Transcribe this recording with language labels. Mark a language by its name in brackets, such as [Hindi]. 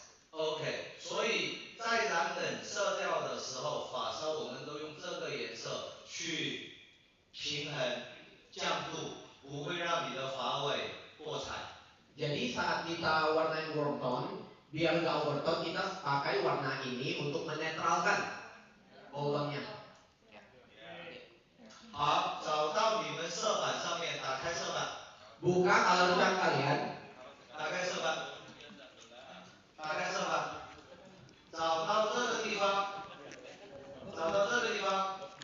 [Chinese] OK， 所以在染冷色调的时候，发色我们都用这个颜色去平衡降度，不会让你的发尾破彩。 [Indonesian] Jadi saat kita warnain warm tone, biar nggak overtone kita pakai warna ini untuk menetralkan bold tone-nya. [Chinese] 好，找到你们色板上面，打开色板， [Indonesian] Buka color chart kalian. [Chinese] 打开色板，打开色板，找到这个地方，找到这个地方。